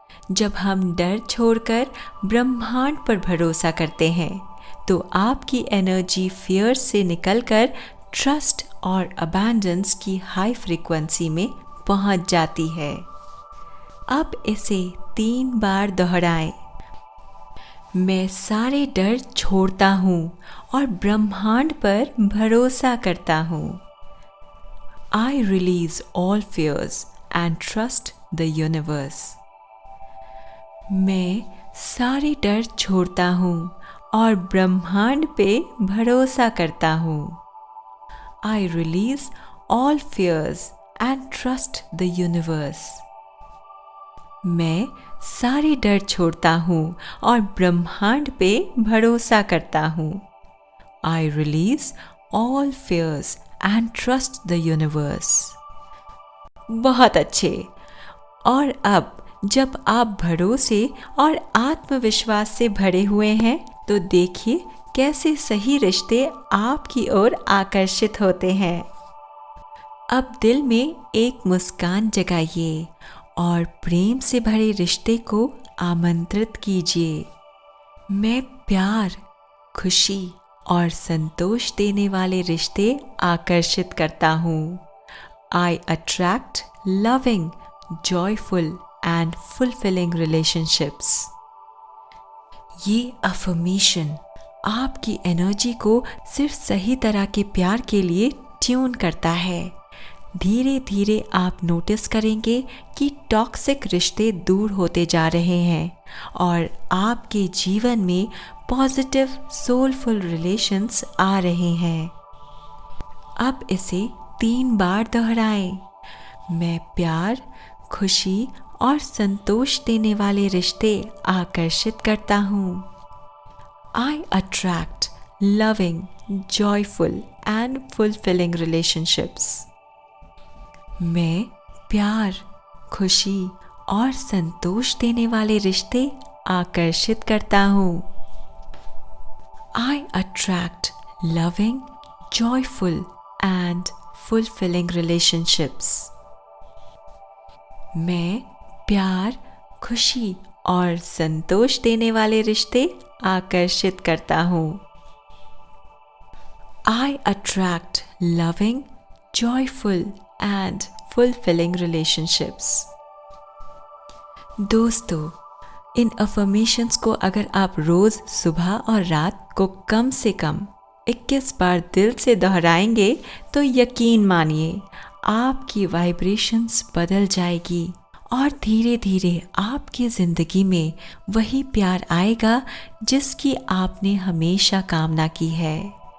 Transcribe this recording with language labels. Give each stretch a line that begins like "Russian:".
Hindi: जब हम डर छोड़कर ब्रह्मांड पर भरोसा करते हैं तो आपकी एनर्जी फियर से निकलकर ट्रस्ट और अबैंडेंस की हाई फ्रीक्वेंसी में पहुंच जाती है। अब इसे 3 बार दोहराएं। मैं सारे डर छोड़ता हूँ और ब्रह्मांड पर भरोसा करता हूँ।
English: I release all fears and trust the universe.
Hindi: मैं सारे डर छोड़ता हूँ और ब्रह्मांड पे भरोसा करता हूँ।
English: I release all fears and trust the universe.
Hindi: मैं सारे डर छोड़ता हूँ और ब्रह्मांड पे भरोसा करता हूँ।
English: I release all fears and trust the universe.
Hindi: बहुत अच्छे। और अब जब आप भरोसे और आत्मविश्वास से भरे हुए हैं तो देखिए कैसे सही रिश्ते आपकी ओर आकर्षित होते हैं। अब दिल में एक मुस्कान जगाइए और प्रेम से भरे रिश्ते को आमंत्रित कीजिए। मैं प्यार, खुशी और संतोष देने वाले रिश्ते आकर्षित करता हूँ।
English: I attract loving, joyful and fulfilling relationships.
Hindi: ये अफर्मेशन आपकी एनर्जी को सिर्फ सही तरह के प्यार के लिए ट्यून करता है। धीरे धीरे आप नोटिस करेंगे कि टॉक्सिक रिश्ते दूर होते जा रहे हैं और आपके जीवन में पॉजिटिव सोलफुल रिलेशंस आ रहे हैं। अब इसे 3 बार दोहराएं। मैं प्यार, खुशी और संतोष देने वाले रिश्ते आकर्षित करता हूँ।
English: I attract loving, joyful and fulfilling relationships.
Hindi: मैं प्यार, खुशी और संतोष देने वाले रिश्ते आकर्षित करता हूँ।
English: I attract loving, joyful and fulfilling relationships.
Hindi: मैं प्यार, खुशी और संतोष देने वाले रिश्ते आकर्षित करता हूँ।
English: I attract loving, joyful and fulfilling relationships.
Hindi: दोस्तों, इन अफर्मेशंस को अगर आप रोज़ सुबह और रात को कम से कम 21 बार दिल से दोहराएंगे तो यकीन मानिए आपकी वाइब्रेशंस बदल जाएगी और धीरे धीरे आपकी ज़िंदगी में वही प्यार आएगा जिसकी आपने हमेशा कामना की है।